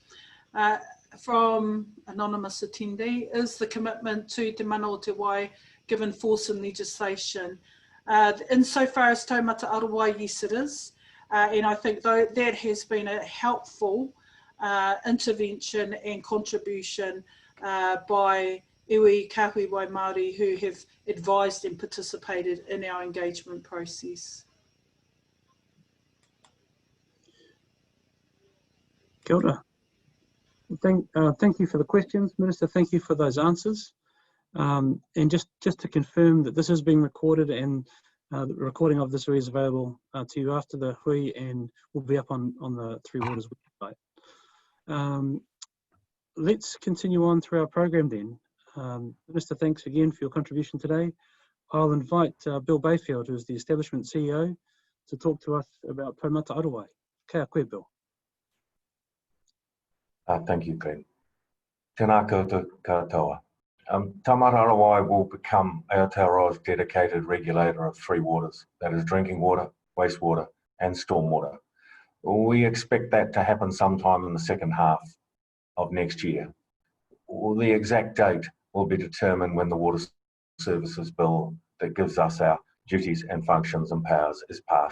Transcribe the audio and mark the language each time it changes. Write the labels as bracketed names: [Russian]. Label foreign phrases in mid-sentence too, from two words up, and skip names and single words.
[English] From anonymous attendee, is the commitment to Te Mana o Te Wai given force in legislation? Insofar as Taumata Arowai, yes it is. And I think that has been a helpful intervention and contribution by iwi kahui wai Māori who have advised and participated in our engagement process. [Māori] Kia ora. [English] Thank you for the questions, Minister. Thank you for those answers. And just to confirm that this is being recorded, and the recording of this is available to you after the hui and will be up on the Three Waters website. Let's continue on through our program then. Minister, thanks again for your contribution today. I'll invite Bill Bayfield, who is the Establishment CEO, to talk to us about Taumata Arowai. [Māori] Kia koe, Bill. [English] Thank you, Glenn. [Māori] Tēnā koutou katoa. [English] Taumata Arowai will become Aotearoa's dedicated regulator of three waters, that is drinking water, wastewater and stormwater. We expect that to happen sometime in the second half of next year. The exact date will be determined when the Water Services Bill that gives us our duties and functions and powers is passed.